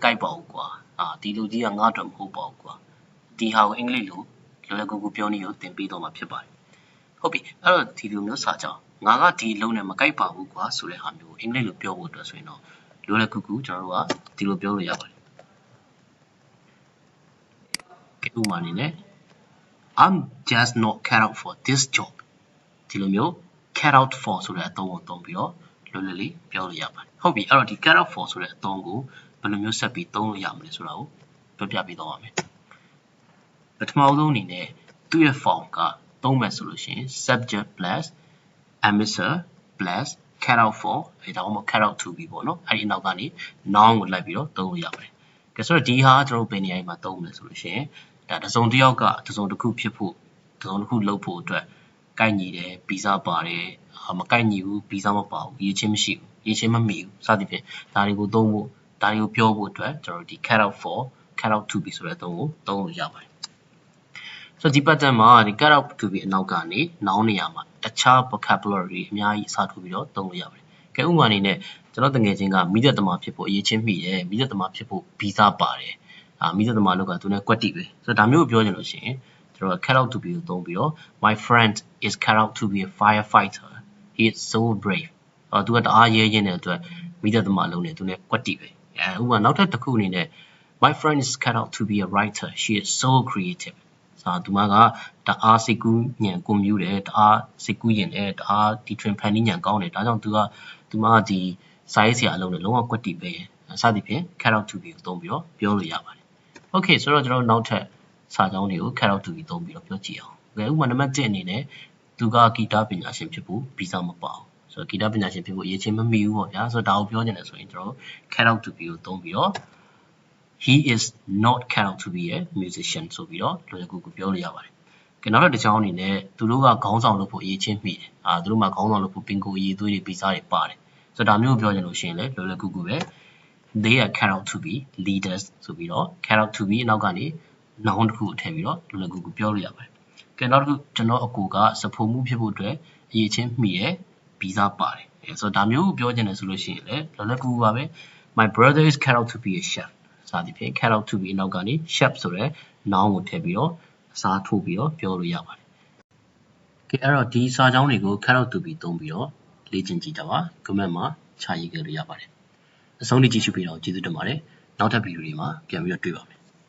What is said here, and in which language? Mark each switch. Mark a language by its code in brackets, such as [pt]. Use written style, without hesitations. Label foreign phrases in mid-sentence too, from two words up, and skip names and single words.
[my] ကိုက်ပါဘူးကွာဒီလူကြီးကငါ့အတွက်မဟုတ်ပါဘူးကွာဒီဟာကိုအင်္ဂလိပ်လိုလောလောကူကူပြောနေကိုသင်ပေးတော့မှာဖြစ်ပါတယ်ဟုတ်ပြီအဲ့တော့ဒီလိုမျိုးစာကြောင်းငါကဒီလုံးနဲ့မကိုက်ပါဘူးကွာဆိုတဲ့ဟာမျိုးအင်္ဂလိပ်လိုပြောဖို့အတွက်ဆိုရင်တော့လောလောကူကူကျွန်တော်တို့ကဒီလိုပြောလို့ရပါတယ်ဥပမာအနေနဲ့ [en] I'm just not cut out for this job [my] ဒီလိုမျိုး [en] cut out for [my] ဆိုတဲ့အသုံးကိုသုံးပြီးတော့လွယ်လွယ် လေးပြောလို့ရပါတယ်ဟုတ်ပြီအဲ့တော့ဒီ [en] cut out for [my] ဆိုတဲ့အသုံးကိုဘယ်လိုမျိုးဆက်ပြီးသုံးလို့ရမလဲဆိုတာကိုပြောပြပေးတော့ပါမယ်ပထမဆုံးအနေနဲ့သူ့ရဲ့ form ကသုံးမယ်ဆိုလို့ရှိရင် [en] subject plus emissor plus cut out for [my] အဲဒါမှမဟုတ် [en] cut out to be [my] ပေါ့နော်အဲဒီနောက်ကနေ noun ကိုလိုက်ပြီးတော့သုံးလို့ရပါတယ်ကဲဆိုတော့ဒီဟာကျွန်တော်ဘယ်နေရာမှာသုံးမလဲဆိုလို့ရှိရင်ဒါတစ်စုံတစ်ယောက်ကတစ်စုံတစ်ခုဖြစ်ဖို့တစ်စုံတစ်ခုလုပ်ဖို့ အတွက်ကိုက်ညီတယ်ဗီဇပါတယ်မကိုက်ညီဘူးဗီဇမပါဘူးရေးချင်းမရှိဘူးရေးချင်းမမိဘူးစသဖြင့်ဒါတွေကိုသုံးဖို့ဒါတွေကိုပြောဖို့အတွက်ကျွန်တော်ဒီ [en] cut out for cut out to be [my] ဆိုတဲ့အသုံးကိုသုံးလို့ရပါတယ်ဆိုတော့ဒီ pattern မှာဒီ [en] cut out to be [my] အနောက်ကနေ noun နေရာမှာတခြား vocabulary အများ ကြီးအစားထိုးပြီးတော့သုံးလို့ရပါတယ်ကဲဥပမာအနေနဲ့ကျွန်တော်တငယ်ချင်းကမိသက်သမားဖြစ်ဖို့အရေးချင်းမိတယ်မိသက်သမားဖြစ်ဖို့ဗီဇပါတယ်မိသက်သမားလောက်ကသူနဲ့ကွက်တိပဲဆိုတော့ဒါမျိုးကိုပြောချင်လို့ရှိရင်ကျွန်တော် [en] cut out to be [my] ကိုသုံးပြီးတော့ [en] my friend is cut out to be a firefighter he is so brave [my] သူကတအားရဲရင်းတဲ့အတွက်မိသက်သမားလုံးနဲ့သူနဲ့ကွက်တိပဲဥပမာနောက်ထပ်တစ်ခုအနေနဲ့ [en] my friend is cut out to be a writer she is so creative [my] သူမကတအားစိတ်ကူးညံကွန်မြူတယ်တအားစိတ်ကူးရင်တယ်တအားဒီ train ဖန်နီးညံကောင်းတယ်ဒါကြောင့်သူမကဒီစာရေးဆရာအလုပ်နဲ့လုံးဝကွက်တိပဲစသဖြင့် [en] cut out to be [my] ကိုသုံးပြီးတော့ပြောလို့ရပါတယ် okay ဆိုတော့ကျွန်တော်နောက်ထပ်စာကြောင်းတွေကို [en] cut out to be [my] သုံးပြီးတော့ပြောကြည့်အောင်ဥပမာနံပါတ်1အနေနဲ့သူကဂီတပညာရှင်ဖြစ်ဖို့ဗီဇမပါဘူးဆိုတော့ဂီတပညာရှင်ဖြစ်ဖို့အရေးချင်းမမိဘူးပေါ့ဗျာဆိုတော့ဒါကိုပြောချင်တယ်ဆိုရင်ကျွန်တော် [en] cut out to be [my] ကိုသုံးပြီးတော့ [en] he is not cut out to be a musician [my] ဆိုပြီးတော့လွယ်ကူကူပြောလို့ရပါတယ်ကဲနောက်တစ်ကြောင်းအနေနဲ့သူတို့ကခေါင်းဆောင်လုပ်ဖို့အရေးချင်းမိတယ်သူတို့မှာခေါင်းဆောင်လုပ်ဖို့ပင်ကိုအရေးသွေးတွေဗီ ဇတွေပါတယ်ဆိုတော့ဒါမျိုးပြောချင်လို့ရှိရင်လည်းလွယ်လွယ်ကူကူပဲ [en] they are cut out to be leaders [my] ဆိုပြီးတော့ [en] cut out to be [my] နောက်ကနေ noun တစ်ခု ကိုထည့်ပြီးတော့လွယ်လွယ်ကူကူပြောလို့ရပါတယ်ကဲနောက်တစ်ခုကျွန်တော်အကူကစဖို့မှုဖြစ်ဖို့အတွက်အရေးချင်းမိရဲ့ဗီဇပါတယ်ဆိုတော့ဒါမျိုးပြောချင်တယ်ဆိုလို့ရှိရင်လည်းလွယ်လွယ်ကူကူပါပဲ [en] my brother is cut out to be a chef [my] စသည်ဖြင့် [en] cut out to be [my] နောက်ကနေ chef ဆိုတဲ့ noun ကိုထည့်ပြီးတော့အစားထိုးပြီးတော့ပြောလို့ရပါတယ်ကဲအဲ့တော့ဒီစာကြောင်းတွေကို [en] cut out to be [my] သုံးပြီးတော့လေ့ကျင့်ကြည့်ကြပါ comment မှာခြာရေးခဲ့လို့ရပါတယ်အဆုံးထိကြည့်ရှုပြီးတော့ကျေးဇူးတင်ပါတယ်နောက်ထပ်ဗီဒီယိုတွေမှာပြန်ပြီးတော့တွေ့ပါမယ်